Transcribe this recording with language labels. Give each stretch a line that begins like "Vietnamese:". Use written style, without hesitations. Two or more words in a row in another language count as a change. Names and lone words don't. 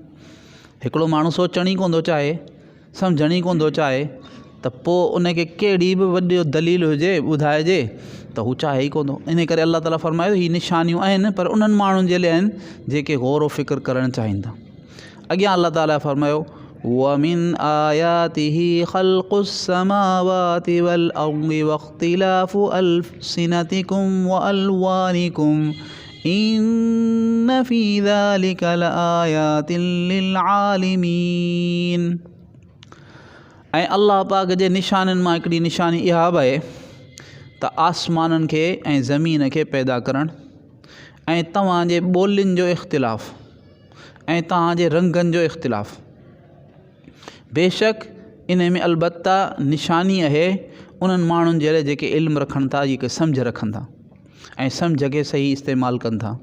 Sindhi: हिकिड़ो माण्हू सोचण ई कोन थो चाहे, सम्झण ई कोन थो चाहे, त पोइ उनखे कहिड़ी बि वॾी दलील हुजे ॿुधाइजे त हू चाहे ई कोन थो। इन करे अल्लाह ताला फ़रमायो हीअ निशानियूं आहिनि, पर उन्हनि माण्हुनि जे लाइ आहिनि जेके ग़ौर फ़िक्र करणु चाहिनि था। अॻियां अल्लाह ताला फ़रमायो
Arabic: ومن آياته خلق السماوات والأرض واختلاف ألسنتكم وألوانكم إن في ذلك لآيات للعالمين.
Sindhi: ऐं अल्लाह पाक जे निशाननि मां हिकिड़ी निशानी इहा बि आहे त आसमाननि खे ऐं ज़मीन खे पैदा करणु ऐं तव्हांजे ॿोलियुनि जो इख़्तिलाफ़ ऐं तव्हांजे रंगनि जो इख़्तिलाफ़। बेशक इन में अलबत्ता निशानी आहे उन्हनि माण्हुनि जे लाइ जेके इल्मु रखनि था, जेके सम्झ रखनि था ऐं सम्झ खे सही इस्तेमालु कनि था।